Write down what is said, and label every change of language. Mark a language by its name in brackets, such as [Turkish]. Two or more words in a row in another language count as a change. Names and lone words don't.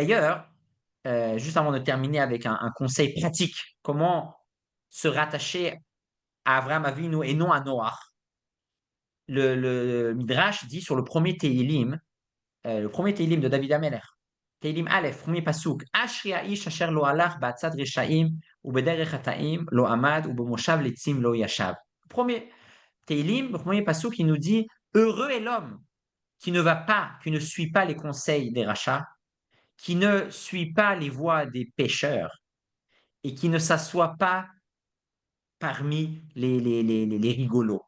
[French] Et d'ailleurs, juste avant de terminer avec un conseil pratique, comment se rattacher à [Hebrew] אברהם אבינו [French] et non à Noach. Le Midrash dit sur le premier Teilim de David Ameler, [Hebrew] תהילים אלף, [French] premier pasouk, [Hebrew] אשרי האיש אשר לא הלך בעצת רשעים ובדרך חטאים לא עמד ובמושב לצים לא ישב. [French] Premier Teilim, le premier pasouk, qui nous dit heureux est l'homme qui ne va pas, qui ne suit pas les conseils des rachats, qui ne suit pas les voies des pécheurs et qui ne s'assoit pas parmi les rigolos.